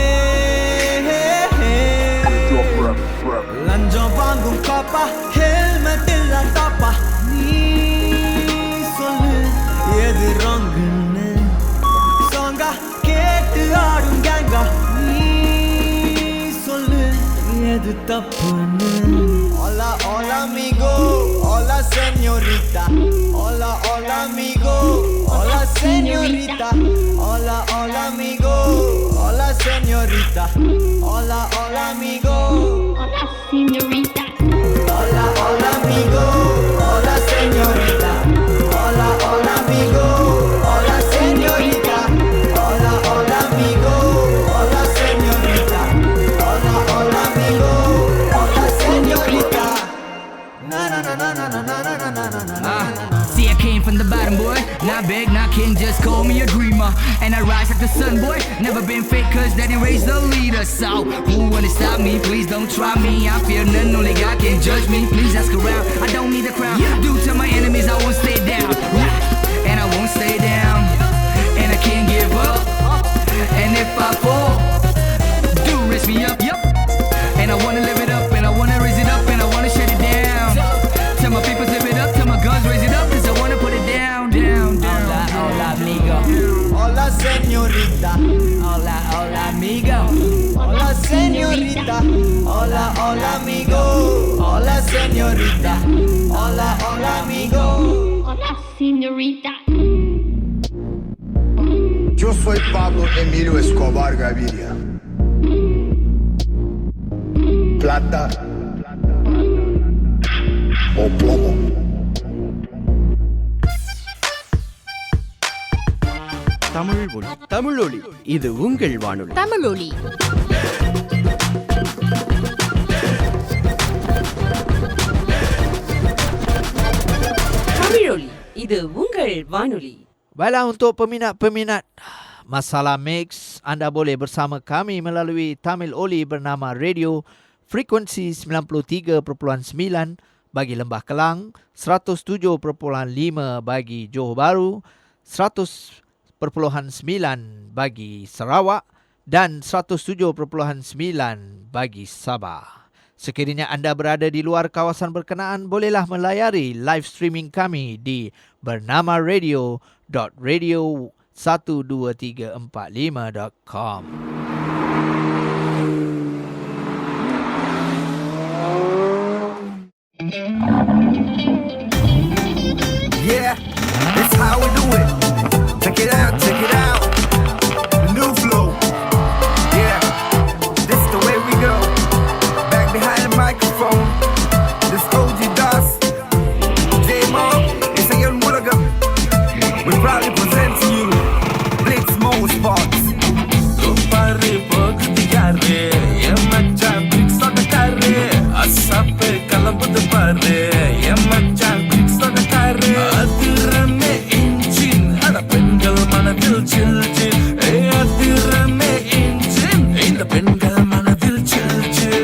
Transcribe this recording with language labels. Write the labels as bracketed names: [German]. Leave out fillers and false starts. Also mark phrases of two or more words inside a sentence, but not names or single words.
[Tamil] லஞ்சம் வாங்கும் காப்பா, ஹெல்மெட் இல்ல டாப்பா, நீ சொல்லு எது ராங்குன்னு. சாங்கா கேட்டு ஆடும் கேங்கா, நீ சொல்லு எது தப்புன்னு. [Spanish] Hola, hola amigo, hola señorita, hola, hola amigo, hola señorita, hola, hola amigo, hola señorita, hola, hola amigo, Hola señorita. hola, hola amigo, hola señorita, hola, hola amigo, hola señorita, hola, hola amigo, hola señorita, hola, hola amigo, hola señorita. Na na na na na na na na na na na. [English] See, I came from the bottom. bottom, boy. Not big, not king, just call me a dreamer. And I rise like the sun, boy. Never been fake, cause daddy raised the leader. So who wanna stop me? Please don't try me. I fear none, only God can judge me. Please ask around, I don't need a crown. Due to my enemies, I won't stay down. And I won't stay down. And I can't give up. And if I fall, do raise me up, yup. And I wanna live it up, and I wanna raise it up, and I wanna shut it down. Tell my people live it up, tell my guns raise it up, cause I wanna put it down, down, down. [Spanish] Hola, hola, amigo. Hola, señorita. Hola, hola, amigo. Hola, señorita. Hola, hola, amigo. Hola, señorita. Hola, hola, amigo. Hola, señorita. Yo soy Pablo Emilio Escobar Gaviria. Plata o plomo. [Tamil] தமிழொலி இது உங்கள் வானொலி. தமிழொலி. தமிழொலி இது உங்கள் வானொலி. [Malay] Baiklah, untuk peminat-peminat Masalah Mix, anda boleh bersama kami melalui Tamil Oli bernama Radio frekuensi 93.9 bagi Lembah Kelang, 107.5 bagi Johor Bahru, 100.9 bagi Sarawak dan 107.9 bagi Sabah. Sekiranya anda berada di luar kawasan berkenaan, bolehlah melayari [English] live streaming [Malay] kami di bernamaradio.radio12345.com. [English] Yeah, that's how we do it. Check it out, check it out. New flow. Yeah, this is the way we go. Back behind the microphone. This OG does. J-Mo, it's a young Mulligan. We proudly present to you Blitz Mo Sports. Kupari pogutiyare, yemacha Blitz odakare, asape kalabud pare, yemacha Blitz odakare. Adirame engine, ada pengal manadil chill chill. Adirame engine, inda pengal manadil chill chill.